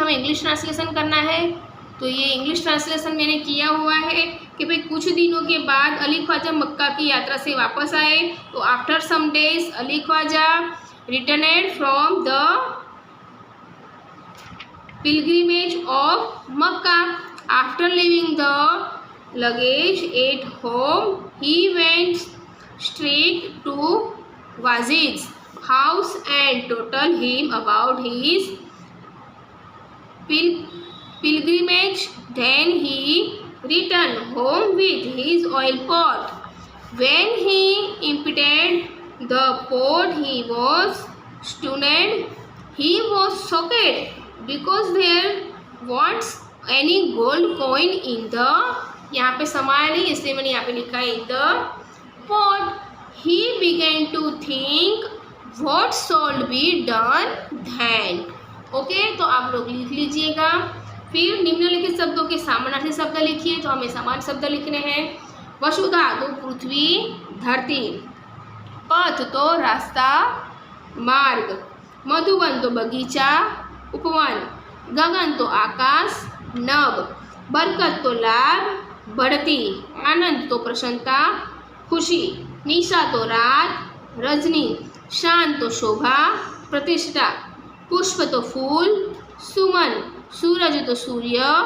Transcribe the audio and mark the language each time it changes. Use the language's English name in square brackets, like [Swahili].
[Hindi] हमें English translation करना है। तो ये इंग्लिश ट्रांसलेशन मैंने किया हुआ है कि भाई कुछ दिनों के बाद अली ख्वाजा मक्का की यात्रा से वापस आए। [English] तो after some days Ali Khwaja returned from the pilgrimage of Makkah. After leaving the luggage at home, he went straight to Wazir's house and told him about his pilgrimage. Then he returned home with his oil pot. When he emptied the pot, he was stunned. He was shocked because there wasn't any gold coin in the, [Hindi] यहाँ पे समाया नहीं इसलिए मैंने यहाँ पे लिखा है [English] in the pot. He began to think what should be done then. [Hindi] Okay, तो आप लोग लिख लीजिएगा। फिर निम्नलिखित शब्दों के समानार्थी शब्द लिखिए। तो हमें समान शब्द लिखने हैं। वसुधा तो पृथ्वी धरती, पथ तो रास्ता, मार्ग, मधुबन तो बगीचा, उपवन, गगन तो आकाश, नभ, बरकत तो लाभ, बढ़ती, आनंद तो प्रसन्नता, खुशी, निशा तो रात, रजनी, शांत तो शोभा, प्रतिष्ठा, पुष्प तो फूल, सुमन, सूरज तो सूर्य,